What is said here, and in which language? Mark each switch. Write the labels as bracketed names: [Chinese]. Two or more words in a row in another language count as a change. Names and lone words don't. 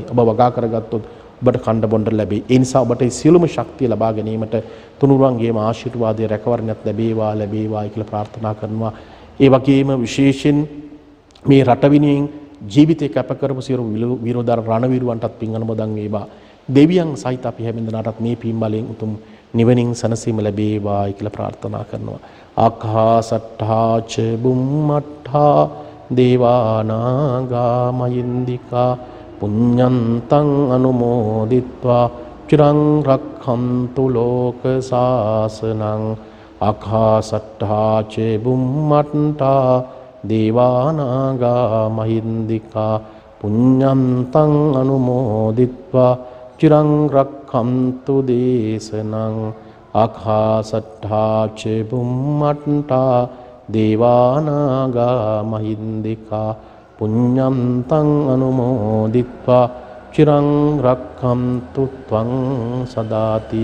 [Sinhala] ඔබ වගා කරගත්තොත් ඔබට කණ්ඩ බොණ්ඩ ලැබේ. ඒ නිසා ඔබට මේ සියලුම ශක්තිය ලබා ගැනීමට තුනුරුවන්ගේම ආශිර්වාදයේ රැකවරණයක් ලැබේවා කියලා ප්‍රාර්ථනා කරනවා. ඒ වගේම විශේෂයෙන් මේ රට වෙනුවෙන් ජීවිතේ කැප කරපු සියලු විරෝධාර රණවිරුවන්ටත් පින් අනුමෝදන් වේවා. දෙවියන් සහිත අපි හැම දිනකටත් මේ පින් බලෙන් උතුම් නිවනින් සැනසීම ලැබේවා කියලා ප්‍රාර්ථනා කරනවා. [Pali] ආකාසට්ඨා ච බුම්මට්ඨා දේවානාගා මහින්దికා පුඤ්ඤන්තං අනුමෝදිත්වා චිරං රක්ඛන්තු ලෝක සාසනං. ආකාසට්ඨා ච බුම්මට්ඨා දේවානාගා මහින්దికා පුඤ්ඤන්තං අනුමෝදිත්වා චිරං රක්ඛන්තු දේශනං ආකාසට්ඨා ච බුම්මට්ඨා දේවානාගා මහින්దికා පුඤ්ඤන්තං අනුමෝදිත්වා චිරං රක්ඛන්තු ත්වං සදාති.